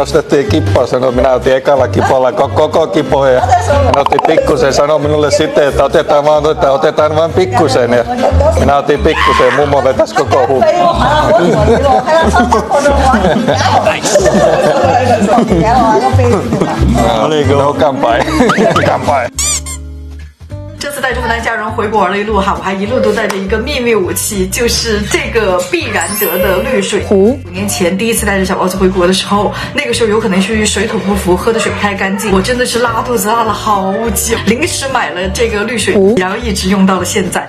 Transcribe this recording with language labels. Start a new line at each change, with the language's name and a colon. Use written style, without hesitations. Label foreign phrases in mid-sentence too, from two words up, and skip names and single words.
Finnish: Nostettiin kippoa, sanoi, minä otin ekalla kipolla koko kipo ja hän otti pikkusen, sanoi minulle sitten, että otetaan vain pikkusen. Ja minä otin pikkusen ja mummo vetäisi koko huppu. No kampai.
Chinese: 这次带这么大家人回国玩了一路哈，我还一路都带着一个秘密武器，就是这个必然得的绿水壶。5年前第一次带着小包子回国的时候，那个时候有可能是水土不服，喝的水不太干净，我真的是拉肚子拉了好久，临时买了这个绿水壶，然后一直用到了现在。